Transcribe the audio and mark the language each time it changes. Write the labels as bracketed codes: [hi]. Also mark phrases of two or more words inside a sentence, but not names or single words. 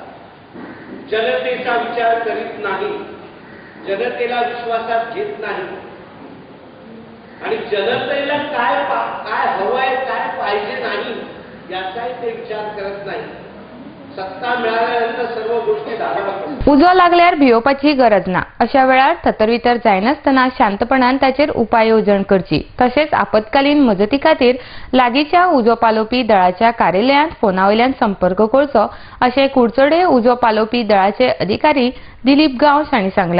[mr] जनतेचा विचार करीत नाही, जनतेला विश्वासात घेत नाही आणि जनतेला काय हवंय काय पाहिजे नाही याचाही ते विचार करत नाही. सत्ता मिळाल्यानंतर सर्व गोष्टी धाडा [kok] उजो लागल्यार भियोवपाची गरज ना. अशा वेळार थतरवितर जायनासतना शांतपणान ताचेर उपाय येवजण करची. तशेंच आपतकालीन मजती खातीर लागींच्या उजो पालोवपी दळाच्या कार्यालयांत फोनावयल्यान संपर्क करचो अशें कुडचडे उजो पालोवपी दळाचे अधिकारी दिलीप गांवस हांणी सांगलां.